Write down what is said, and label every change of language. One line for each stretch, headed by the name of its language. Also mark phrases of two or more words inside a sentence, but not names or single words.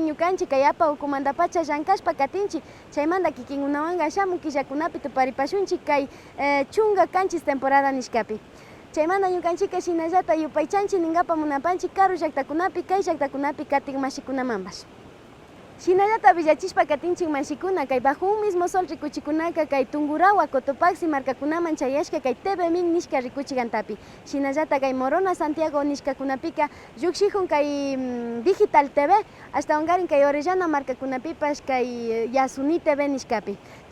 Quechua: ñukanchi kay apa ukumandapacha llankashpa katinchi chaymanta kikinunawanga shamun killakunapi tuparipashunchi kay chunga kanchis temporada nishkapi chaymanta ñukanchika shinallata yupaychanchi ninkapa munapanchi karu llaktakunapi kay llaktakunapi katin mashikunamanpas. Shinallata villachishpa katinchik mashikuna kay
Spanish: bajo un mismo sol
Quechua: rikuchikunaka kay Tungurawa, Cotopaxi markakunaman chayashka kay TV1000 nishka rikuchikantapi. Shinallata kay Morona, Santiago nishkakunapika llukshihun kay Digital TV hasta Ongarin kay Orellana markakunapipash kay Yasuni TV nishkapi.